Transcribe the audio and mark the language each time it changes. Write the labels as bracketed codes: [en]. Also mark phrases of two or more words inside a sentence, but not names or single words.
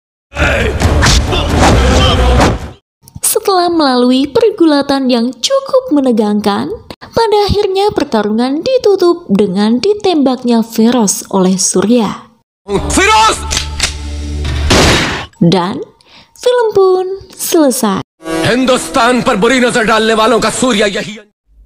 [id] Setelah melalui pergulatan yang cukup menegangkan, pada akhirnya pertarungan ditutup dengan ditembaknya Feroz oleh Surya. [hi] फिरोज! [id] Dan film pun selesai. [hi] हिंदुस्तान पर बुरी नजर डालने वालों का सूर्य यही